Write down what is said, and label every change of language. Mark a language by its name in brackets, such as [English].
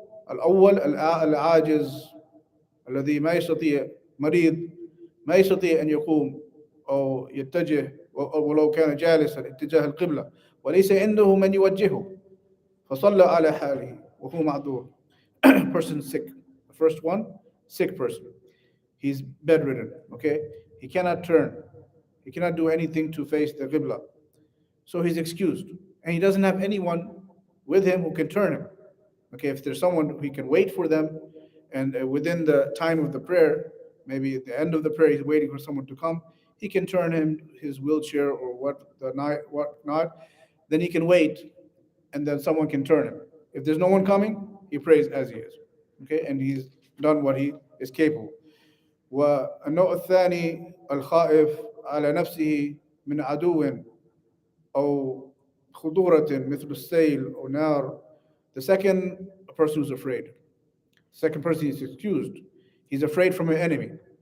[Arabic] الأول العاجز الذي ما يستطيع مريض ما يستطيع أن يقوم أو يتجه ولو كان جالسا اتجاه القبلة وليس عنده من يوجهه فصلى على حاله وهو معذور. [English] Person sick. The first one, sick person. He's bedridden. Okay, he cannot turn. He cannot do anything to face the qibla. So he's excused, and he doesn't have anyone with him who can turn him. Okay, if there's someone, he can wait for them, and within the time of the prayer, maybe at the end of the prayer, he's waiting for someone to come. He can turn him his wheelchair or what not. Then he can wait, and then someone can turn him. If there's no one coming, he prays as he is. Okay, and he's done what he is capable. [Arabic] والنوع الثاني الخائف على نفسه من عدو أو خطورة مثل السيل أو نار. [English] The second, a person who's afraid. Second person is excused. He's afraid from an enemy.